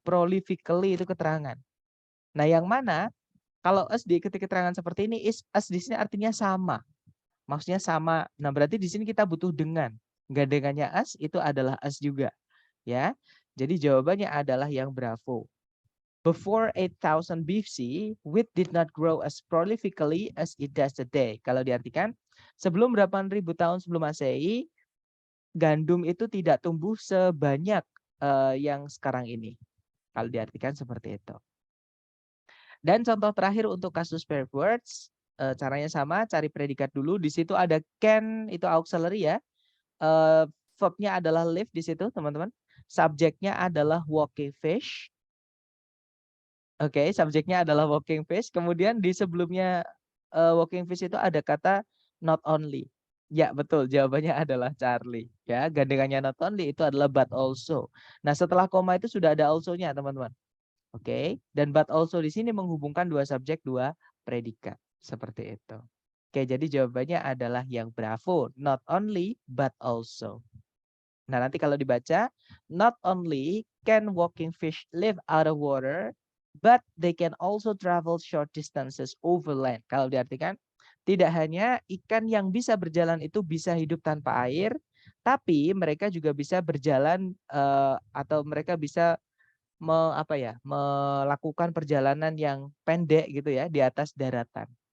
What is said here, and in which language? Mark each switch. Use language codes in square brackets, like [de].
[id] Prolifically itu keterangan. Nah, yang mana kalau as diikuti keterangan seperti ini, is as di sini artinya sama. Maksudnya sama. Nah, berarti di sini kita butuh dengan. Gandengannya as itu adalah as juga, ya. Jadi jawabannya adalah yang bravo. [en] Before 8000 BC, wheat did not grow as prolifically as it does today. [id] Kalau diartikan, sebelum 8000 tahun sebelum Masehi, gandum itu tidak tumbuh sebanyak yang sekarang ini. Kalau diartikan seperti itu. Dan contoh terakhir untuk kasus pair words, caranya sama, cari predikat dulu. Di situ ada can, itu auxiliary ya. Verbnya adalah live di situ, teman-teman. Subjeknya adalah walking fish. Oke, subjeknya adalah walking fish. Kemudian di sebelumnya walking fish itu ada kata not only. Ya, betul. Jawabannya adalah Charlie. Ya, gandengannya not only itu adalah but also. Nah, setelah koma itu sudah ada also-nya, teman-teman. Oke, dan but also di sini menghubungkan dua subjek, dua predikat. Seperti itu. Oke, jadi jawabannya adalah yang bravo. [en] Not only, but also. [id] Nah, nanti kalau dibaca, [en] not only can walking fish live out of water, but they can also travel short distances over land. [id] Kalau diartikan, tidak hanya ikan yang bisa berjalan itu bisa hidup tanpa air, tapi mereka juga bisa berjalan atau mereka bisa melakukan perjalanan yang pendek gitu ya di atas daratan.